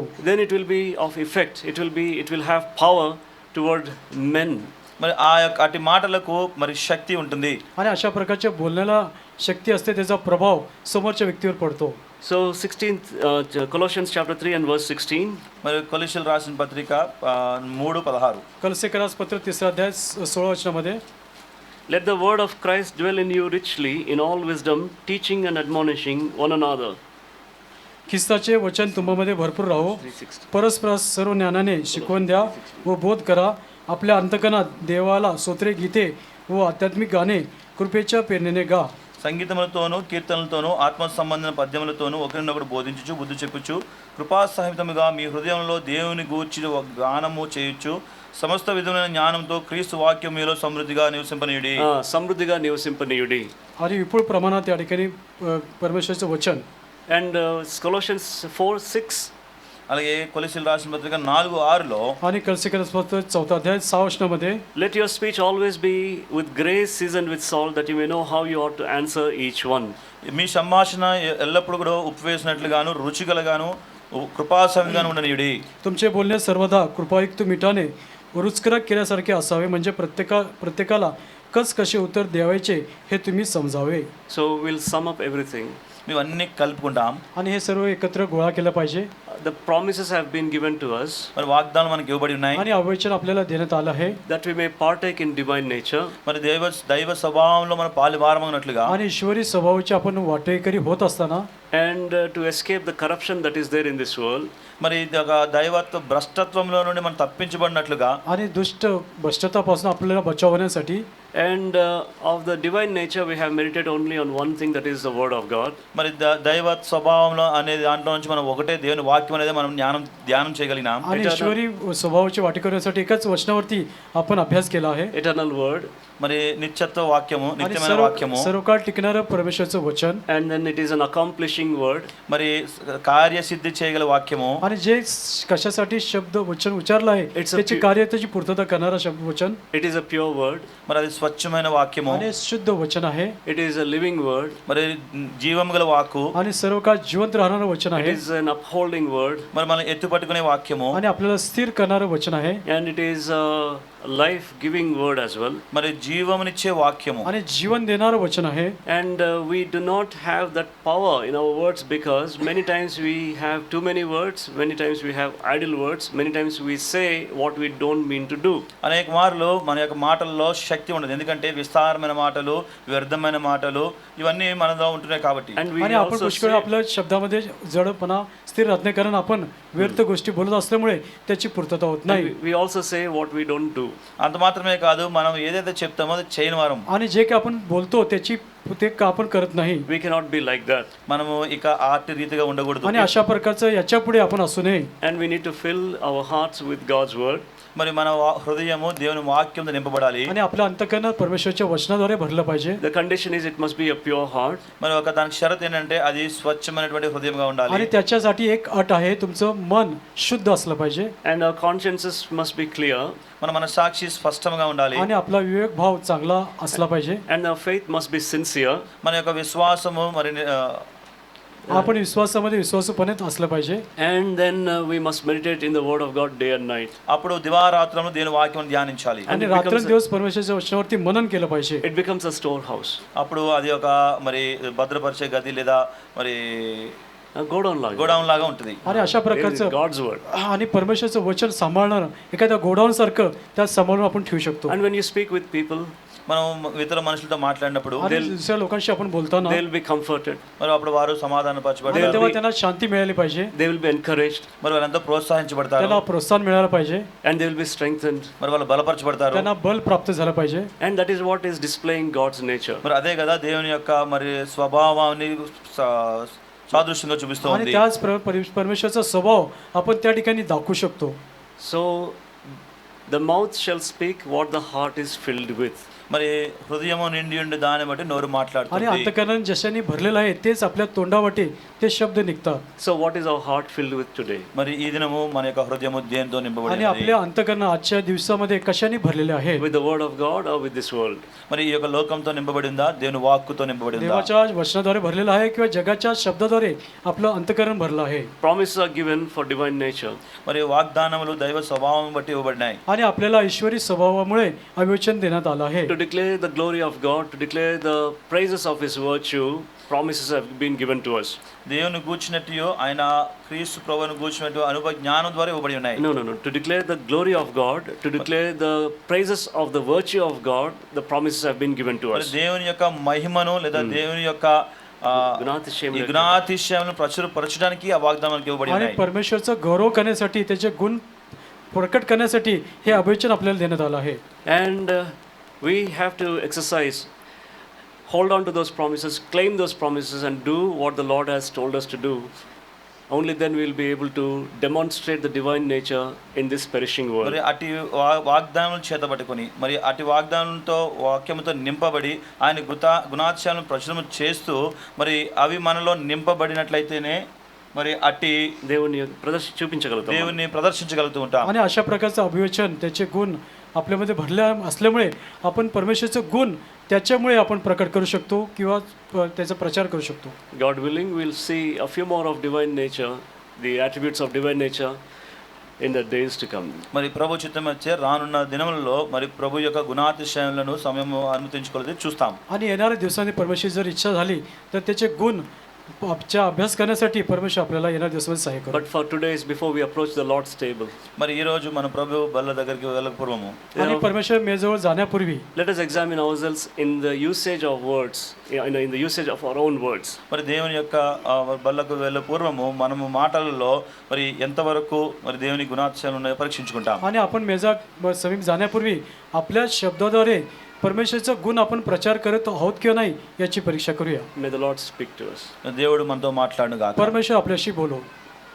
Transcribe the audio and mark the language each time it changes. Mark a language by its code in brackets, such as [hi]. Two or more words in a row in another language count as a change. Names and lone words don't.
[en] Then it will be of effect. It will have power toward men. [te] మరి ఆ యొక్క అటు మాటలకు మరి శక్తి ఉంటుంది. [mr] आणि अशा प्रकारच्या बोलण्याला शक्ती असते, त्याचा प्रभाव समोरच्या व्यक्तीवर पडतो. [en] So 16th Colossians chapter 3 and verse 16. [te] మరి కొలస్సీయులు రాసిన పత్రిక 3:16. [mr] कलसेकरास पत्र 3 अध्याय 16 वचनामध्ये, [en] Let the word of Christ dwell in you richly in all wisdom, teaching and admonishing one another. [mr] ख्रिस्ताचे वचन तुम्हामध्ये भरपूर राहो, 3:16. परस्पर सर्व ज्ञानाने शिकवण द्या व बोध करा. आपल्या अंतकणात देवाला स्तोत्रे गीते व आध्यात्मिक गाणे कृपेच्या प्रेरणेने गा. [te] సంగీతములతోనూ కీర్తనలతోనూ ఆత్మ సంబంధమైన పద్యములతోనూ ఒకరినొకడు బోధించుచు బుద్ధి చెప్పుచు కృపాసహితముగా మీ హృదయంలో దేవుని గూర్చి గానము చేయొచ్చు. సమస్త విధమైన జ్ఞానంతో క్రీస్తు వాక్యం మీలో సమృద్ధిగా నివసింపనీయుడి. సమృద్ధిగా నివసింపనీయుడి. [mr] आणि विपुल प्रमाणात या ठिकाणी परमेश्वराचं वचन. [en] And Colossians 4:6. [te] అలాగే కొలస్సీయులు రాసిన పత్రిక 4:6లో [mr] आणि कलसेकरास पत्र 4 अध्याय 6 वचनामध्ये, [en] Let your speech always be with grace seasoned with salt, that you may know how you ought to answer each one. [te] మీ సంభాషణ ఎల్లప్పుడూ కూడా ఉప్పు వేసినట్లుగాను రుచికలగాను కృపాసహితంగాను ఉండనీయుడి. [mr] तुमचे बोलणे सर्वदा कृपायुक्त मिठाने रुचकर केल्यासारखे असावे, म्हणजे प्रत्येकाला कसे उत्तर द्यायचे हे तुम्ही समजावे. [en] So we'll sum up everything. [te] ఇవన్నీ కలుపుకుంటాం. [mr] आणि हे सर्व एकत्र गोळा केलं पाहिजे. [en] The promises have been given to us [te] మరి వాగ్దానం మనకి ఇవ్వబడి ఉన్నాయి. [mr] आणि अवचन आपल्याला देण्यात आलं आहे, [en] that we may partake in divine nature. [te] మరి దైవ స్వభావంలో మన పాలుభారమన్నట్లుగా [mr] आणि ईश्वरी स्वभावाचे आपण वाटेकरी होत असताना [en] And to escape the corruption that is there in this world. [te] మరి ఇది ఒక దైవత్వ భ్రష్టత్వంలో నుండి మనం తప్పించబడినట్లుగా [mr] आणि दुष्ट भ्रष्टतापासून आपल्याला बचावण्यासाठी [en] And of the divine nature we have meditated only on one thing, that is the word of God. [te] మరి దైవ స్వభావంలో అనేది దాంట్లో నుంచి మనం ఒకటే దేవుని వాక్యం అనేది మనం ధ్యానం చేయగలిగినాం. [mr] आणि ईश्वरी स्वभावाचे वाटेकऱ्यासाठी एकाच वचनावरती आपण अभ्यास केला आहे. [en] Eternal word. [te] మరి నిత్యత్వ వాక్యము, [mr] आणि [te] నిత్యమైన వాక్యము, [mr] सर्व काळ टिकणारं परमेश्वराचं वचन. [en] And then it is an accomplishing word. [te] మరి కార్యసిద్ధి చేయగల వాక్యము. [mr] आणि जे कशासाठी शब्द वचन उच्चारलं आहे [en] It's a [mr] त्याची त्याची पूर्तता करणारा शब्द वचन. [en] It is a pure word. [te] మరి అది స్వచ్ఛమైన వాక్యము. [mr] आणि शुद्ध वचन आहे. [en] It is a living word. [te] మరి జీవం గల వాక్కు. [mr] आणि सर्व काळ जिवंत राहणारं वचन [en] It [mr] आहे. [en] is an upholding word. [te] మరి మనం ఎత్తుపట్టుకునే వాక్యము. [mr] आणि आपल्याला स्थिर करणारं वचन आहे. [en] And it is a life-giving word as well. [te] మరి జీవమునిచ్చే వాక్యము. [mr] आणि जीवन देणारं वचन आहे. [en] And we do not have that power in our words, because many times we have too many words, many times we have idle words, many times we say what we don't mean to do. [te] అనేక మార్లు మన యొక్క మాటల్లో శక్తి ఉండదు, ఎందుకంటే విస్తారమైన మాటలు, వ్యర్థమైన మాటలు ఇవన్నీ మనలో ఉంటున్నాయి కాబట్టి. [en] And we [mr] आणि आपण [en] also [mr] पुष्कळ [en] say, [mr] आपल्या शब्दामध्ये जडपणा स्थिर राहत नाही, कारण आपण व्यर्थ गोष्टी बोलत असल्यामुळे त्याची पूर्तता होत नाही. [en] and we also say what we don't do. [te] అంత మాత్రమే కాదు, మనం ఏదైతే చెప్తామో అది చేయని వారం. [mr] आणि जे काही आपण बोलतो ते आपण करत नाही. [en] We cannot be like that. [te] మనము ఇక ఆర్టి రీతిగా ఉండకూడదు. [mr] आणि अशा प्रकारचं याच्या पुढे आपण असू नये. [en] And we need to fill our hearts with God's word. [te] మరి మన హృదయము దేవుని వాక్యంతో నింపబడాలి. [mr] आणि आपलं अंतकरण परमेश्वरच्या वचनाद्वारे भरलं पाहिजे. [en] The condition is it must be a pure heart. [te] మరి ఒక దానికి షరత్ ఏంటంటే అది స్వచ్ఛమైనటువంటి హృదయంగా ఉండాలి. [mr] आणि त्याच्यासाठी एक अट आहे, तुमचं मन शुद्ध असलं पाहिजे [en] And our consciences must be clear. [te] మన సాక్షి స్పష్టంగా ఉండాలి. [mr] आणि आपला विवेक भाव चांगला असला पाहिजे. [en] And our faith must be sincere. [te] మన యొక్క విశ్వాసము మరి [mr] आपण विश्वासामध्ये विश्वासूपणे असलं पाहिजे. [en] And then we must meditate in the word of God day and night. [te] అప్పుడు దివారాత్రములు దేవుని వాక్యం ధ్యానించాలి. [mr] आणि रात्रंदिवस परमेश्वराच्या वचनावरती मनन केलं पाहिजे. [en] It becomes a storehouse. [te] అప్పుడు అది ఒక మరి భద్రపరిచే గది లేదా మరి [en] A godown like. [te] గోడౌన్ లాగా ఉంటుంది. [mr] आणि अशा प्रकारचं [en] God's word. [mr] आणि परमेश्वराचं वचन सांभाळणार एखाद्या गोडाऊन सारखं त्यात सांभाळून आपण ठेवू शकतो. [en] And when you speak with people, [te] మనం ఇతర మనుషులతో మాట్లాడినప్పుడు [mr] आणि दुसऱ्या लोकांशी आपण बोलताना [en] they'll be comforted. [te] మరి అప్పుడు వారు సమాధానపరచబడతారు. [mr] आणि तेव्हा त्यांना शांती मिळाली पाहिजे, [en] They will be encouraged [te] మరి వాళ్ళంతా ప్రోత్సహించబడతారు. [mr] त्यांना प्रोत्साहन मिळालं पाहिजे, [en] and they will be strengthened. [te] మరి వాళ్ళు బలపరచబడతారు. [mr] त्यांना बल प्राप्त झालं पाहिजे. [en] And that is what is displaying God's nature. [te] మరి అదే కదా దేవుని యొక్క మరి స్వభావాన్ని సాదృశ్యంగా చూపిస్తూ [mr] आणि [te] ఉంది. [mr] त्याच परमेश्वराचा स्वभाव आपण त्या ठिकाणी दाखवू शकतो. [en] So the mouth shall speak what the heart is filled with. [te] మరి హృదయము నిండి ఉండి దాన్ని బట్టి నోరు [mr] आणि [te] మాట్లాడుతుంది. [mr] अंतःकरण ज्याच्याने भरलेलं आहे तेच आपल्या तोंडावाटे ते शब्द निघतात. [en] So what is our heart filled with today? [te] మరి ఈ దినము మన యొక్క హృదయము దేనితో నింపబడి [mr] आणि [te] ఉంది? [mr] आपल्या अंतःकरण आजच्या दिवसामध्ये कशाने भरलेले आहे? [en] With the word of God or with this world? [te] మరి ఈ యొక్క లోకంతో నింపబడి ఉందా, దేవుని వాక్కుతో నింపబడి ఉందా? [mr] देवाच्या वचनाद्वारे भरलेलं आहे किंवा जगाच्या शब्दाद्वारे आपलं अंतःकरण भरलं आहे. [en] Promises are given for divine nature. [te] మరి వాగ్దానములు దైవ స్వభావం బట్టి ఇవ్వబడినాయి. [mr] आणि आपल्याला ईश्वरी स्वभावामुळे अविवचन देण्यात आलं आहे. [en] To declare the glory of God, to declare the praises of His virtue, promises have been given to us. [te] దేవుని గూర్చినట్టు ఆయన క్రీస్తు ప్రభువును గూర్చినట్టు అనుభవ జ్ఞానం ద్వారా ఇవ్వబడి ఉన్నాయి. [en] No. To declare the glory of God, to declare the praises of the virtue of God, the promises have been given to [te] మరి [en] us. [te] దేవుని యొక్క మహిమను లేదా దేవుని యొక్క [mr] गुणातिशयमुळे [te] గుణాతిశయములను ప్రచురపరచడానికి ఆ వాగ్దానానికి ఇవ్వబడి [mr] आणि [te] ఉన్నాయి. [mr] परमेश्वरचा गौरव करण्यासाठी त्याचे गुण प्रकट करण्यासाठी हे अभिवचन आपल्याला देण्यात आलं आहे. [en] And we have to exercise, hold on to those promises, claim those promises, and do what the Lord has told us to do. Only then we will be able to demonstrate the divine nature in this perishing world. [te] మరి అటు వాగ్దానాలను చేతబట్టుకొని మరి అటు వాగ్దానంతో వాక్యముతో నింపబడి ఆయన గుణాతిశయాలను ప్రచురం చేస్తూ మరి అవి మనలో నింపబడినట్లయితేనే మరి అట్టి దేవుని చూపించగలుగుతాం, దేవుని ప్రదర్శించగలుగుతూ ఉంటాం. [mr] आणि अशा प्रकारचं अभिवचन त्याचे गुण आपल्यामध्ये भरले असल्यामुळे आपण परमेश्वराचे गुण त्याच्यामुळे आपण प्रकट करू शकतो किंवा त्याचा प्रचार करू शकतो. [en] God willing, we'll see a few more of divine nature, the attributes of divine nature in the days to come. [te] మరి ప్రభు చిత్తం వచ్చే రానున్న దినములలో మరి ప్రభు యొక్క గుణాతిశయాలను సమయం అనుమతించుకోలేదు చూస్తాం. [mr] आणि येणाऱ्या दिवसांनी परमेश्वर जर इच्छा झाली तर त्याचे गुण च्या अभ्यास करण्यासाठी परमेश्वर आपल्याला येणाऱ्या दिवसामध्ये सहाय्य करेल. [en] But for today's, before we approach the Lord's table, [te] మరి ఈ రోజు మన ప్రభు బల్ల దగ్గరికి వెళ్ళక పూర్వము [mr] आणि परमेश्वर मेजवळ जाण्यापूर्वी [en] let us examine ourselves in the usage of words, in the usage of our own words. [te] మరి దేవుని యొక్క బల్లకు వెళ్ళే పూర్వము మనము మాటలలో మరి ఎంతవరకు మరి దేవుని గుణాతిశయాలు ఉన్నాయో పరీక్షించుకుంటాం. [mr] आणि आपण समीप जाण्यापूर्वी आपल्या शब्दाद्वारे परमेश्वरचा गुण आपण प्रचार करत आहोत किंवा नाही याची परीक्षा करूया. [en] May the Lord speak to us. [te] దేవుడు మనతో మాట్లాడును గాక. [mr] परमेश्वर आपल्याशी बोलो.